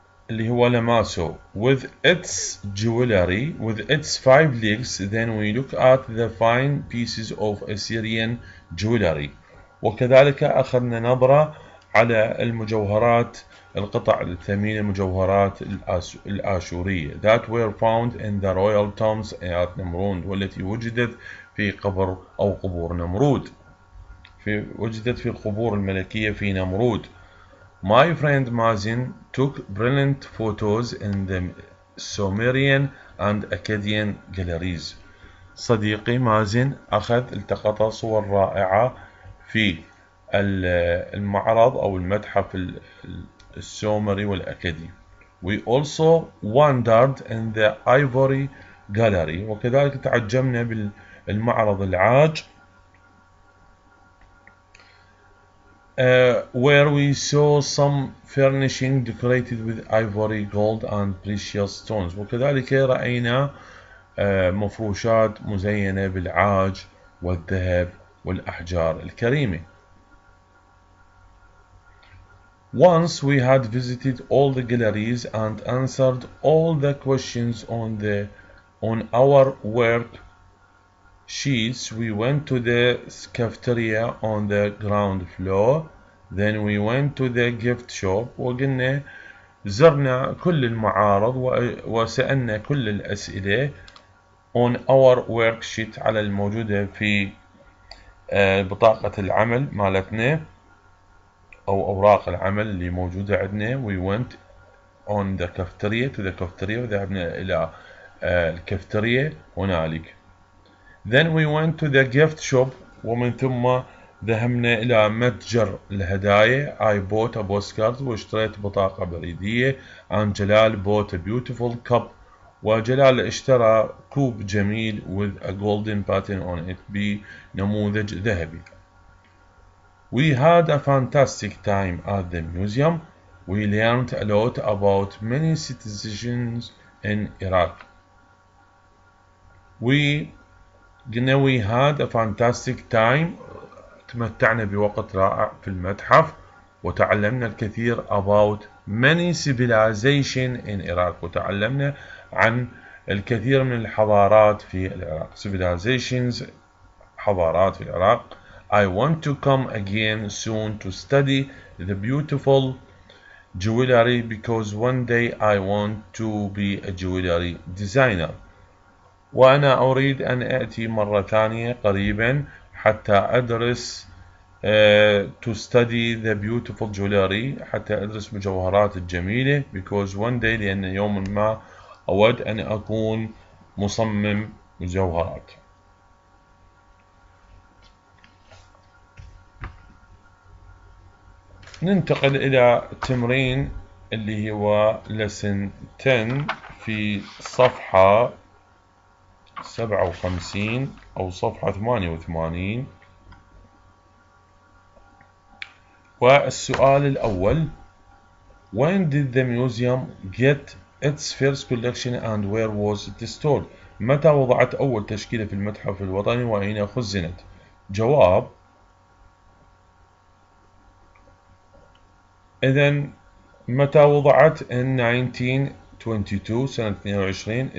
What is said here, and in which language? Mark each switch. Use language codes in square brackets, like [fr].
[ar] اللي هو لماسو [en] with its jewelry, with its 5 legs. Then we look at the fine pieces of Assyrian jewelry. [ar] وكذلك أخذنا نظرة على المجوهرات، القطع الثمينة، المجوهرات الآشورية [en] that were found in the royal tombs at [ar] نمرود، والتي وجدت في قبر أو قبور نمرود. وجدت في القبور الملكية في نمرود. [en] My friend Mazin took brilliant photos in the Sumerian and Akkadian galleries. [ar] صديقي مازن التقط صور رائعة في المعرض أو المتحف السومري والأكدي. [en] We also wandered in the Ivory Gallery. [ar] وكذلك تعجبنا بالمعرض العاج [en] where we saw some furnishing decorated with ivory, gold and precious stones. [ar] وكذلك رأينا مفروشات مزينة بالعاج والذهب والأحجار الكريمة. [en] Once we had visited all the galleries and answered all the questions on our work sheets, we went to the cafeteria on the ground floor. Then we went to the gift shop. [ar] وقلنا زرنا كل المعارض وسألنا كل الأسئلة [en] on our worksheet [ar] على الموجودة في بطاقة العمل مالتنا أو أوراق العمل اللي موجودة عندنا. [en] We went on the cafeteria to the cafeteria [ar] وذهبنا إلى الكافتيريا هنالك. [en] Then we went to the gift shop [ar] ومن ثم ذهبنا إلى متجر الهدايا. [en] I bought a postcard [ar] واشتريت بطاقة بريدية. [en] and جلال bought a beautiful cup [ar] وجلال اشترى كوب جميل [en] with a golden pattern on it [ar] بنموذج ذهبي. [en] We had a fantastic time at the museum. We learned a lot about many citizens in Iraq. We had a fantastic time. [ar] تمتعنا بوقت رائع في المتحف وتعلمنا الكثير [en] about many civilizations in Iraq. [ar] وتعلمنا عن الكثير من الحضارات في العراق. civilizations حضارات في العراق. [en] I want to come again soon to study the beautiful jewelry because one day I want to be a jewelry designer. [ar] وأنا أريد أن أأتي مرة ثانية قريبا حتى أدرس [en] to study the beautiful jewelry [ar] حتى أدرس مجوهرات الجميلة [en] because one day [ar] لأن يوم ما أود أن أكون مصمم مجوهرات. ننتقل إلى التمرين اللي هو lesson 10 في صفحة 57 أو صفحة 88. والسؤال الأول [en] When did the museum get its first collection and where was it stored? [ar] متى وضعت أول تشكيلة في المتحف الوطني وأين خزنت؟ جواب إذن متى وضعت [en] in 1922 [ar] سنة 22.